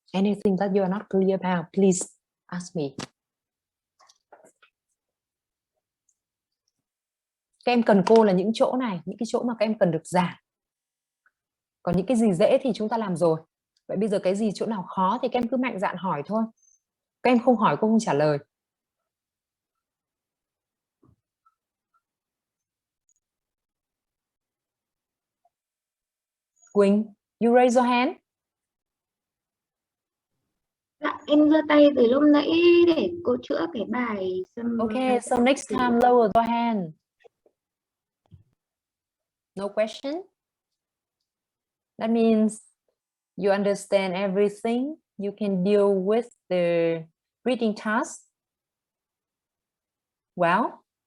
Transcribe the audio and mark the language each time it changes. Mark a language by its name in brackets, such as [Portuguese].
[English] Anything that you are not clear about, please ask me. [Vietnamese] Các em cần cô là những chỗ này, những cái chỗ mà các em cần được giảng. Còn những cái gì dễ thì chúng ta làm rồi. Vậy bây giờ cái gì chỗ nào khó thì các em cứ mạnh dạn hỏi thôi. Các em không hỏi cô không trả lời. [English] Quỳnh, you raise your hand. [Vietnamese] Dạ, em giơ tay từ lúc nãy để cô chữa cái bài. [English] Okay, so next time lower your hand. No question? That means you understand everything. You can deal with the reading task well.